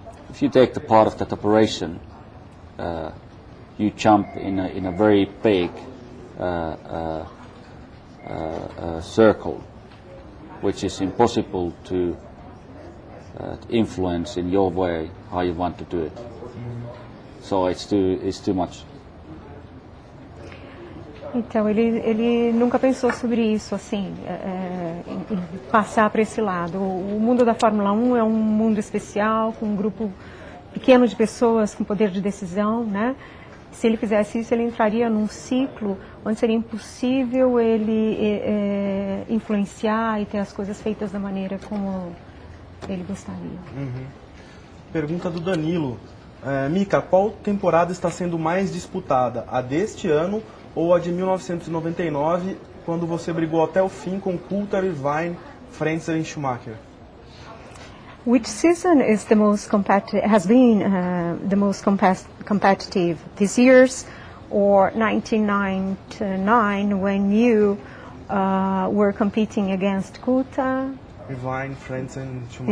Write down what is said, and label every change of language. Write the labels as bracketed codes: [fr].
[en] If you take the part of that operation, you jump in a very big circle, which is impossible to influence in your way how you want to do it. So it's too much. [pt] Então, ele nunca pensou sobre isso, assim, em passar para esse lado. O mundo da Fórmula 1 é um mundo especial, com um grupo pequeno de pessoas com poder de decisão, né? Se ele fizesse isso, ele entraria num ciclo onde seria impossível ele influenciar e ter as coisas feitas da maneira como ele gostaria. Pergunta do Danilo. Mika, qual temporada está sendo mais disputada? A deste ano ou a de 1999, quando você brigou até o fim com Coulthard, Irvine, Frentzen e Schumacher? [en] Which season is the most has been the most competitive? This year's or 1999 when you were competing against Coulthard, Irvine, Frentzen, Schumacher.